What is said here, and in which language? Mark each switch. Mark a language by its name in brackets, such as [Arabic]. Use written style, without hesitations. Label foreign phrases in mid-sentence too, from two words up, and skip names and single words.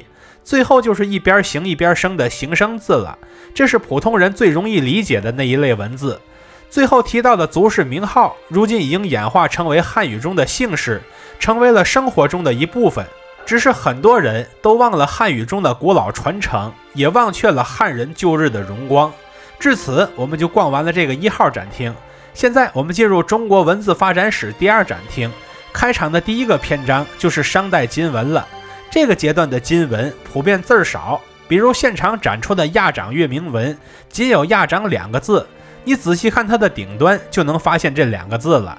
[Chinese] 最後就是一邊形一邊生的形声字了，這是普通人最容易理解的那一類文字。最後提到的族氏名號，如今已经演化成為漢語中的姓氏，成為了生活中的一部分。只是很多人都忘了漢語中的古老傳承，也忘卻了漢人舊日的榮光。至此，我們就逛完了這個1號展廳。現在我們進入中國文字發展史第2展廳，開場的第1個篇章就是商代金文了。這個階段的金文普遍字少，比如現場展出的亞掌月明文，僅有亞掌2個字，你仔細看它的頂端就能發現這2個字了。